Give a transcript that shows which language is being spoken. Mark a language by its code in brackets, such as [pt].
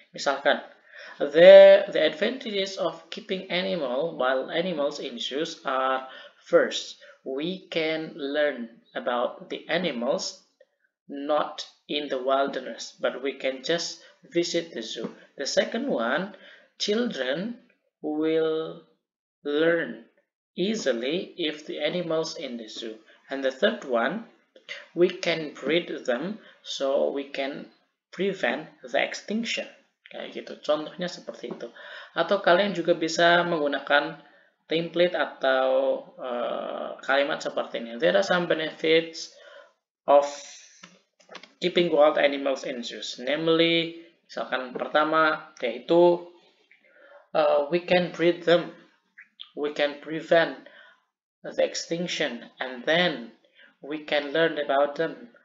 [id] Misalkan, [en] the advantages of keeping wild animals in zoos are, first, we can learn about the animals not in the wilderness, but we can just visit the zoo. The second one, children will learn easily if the animals in the zoo. And the third one, we can breed them so we can prevent the extinction. [id] Kayak gitu, contohnya seperti itu. Atau kalian juga bisa menggunakan template atau kalimat seperti ini. [en] There are some benefits of keeping wild animals in zoos. Namely, [id] misalkan pertama, yaitu [en] we can breed them. we can prevent the extinction, and then we can learn about them.